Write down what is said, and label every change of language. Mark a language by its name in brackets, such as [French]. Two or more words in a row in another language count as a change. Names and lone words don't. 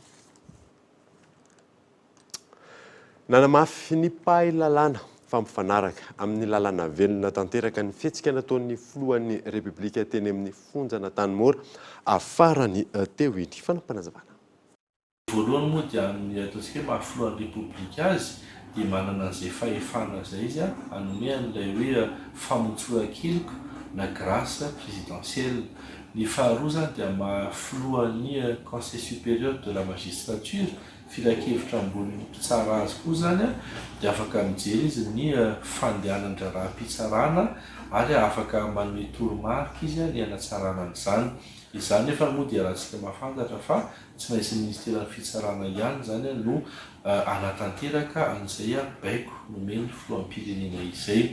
[Malagasy] Nanamafy ny pahay lalàna fampifanaraka amin'ny lalàna velona tanteraka ny fihetsika nataon'ny filohan'ny Repoblika teny amin'ny fonjana Tanimora afarany teo iny fanampanazavana. Voalohany moa dia amin'ny ataontsika hoe mahafilohan'ny Repoblika azy dia manana an'izay fahefana izay izy hanome an'ilay hoe famontsoan-keloka na [French] grâce présidentielle. [Malagasy] Ny faharoa zany dia mahafilohan'ny Conseil supérieur de la magistrature filakevitra ambony mpitsara azy koa zany dia afaka mijery izy ny fandehanana raha-pitsarana ary afaka manome toromarika izy ny hanatsarana an'izany. Izany nefa moa dia raha tsika mahafantatra fa tsy maintsy ministeran'ny fitsarana ihany zany no anatanteraka an'izay baiko nomeny filoham-pirenena izay.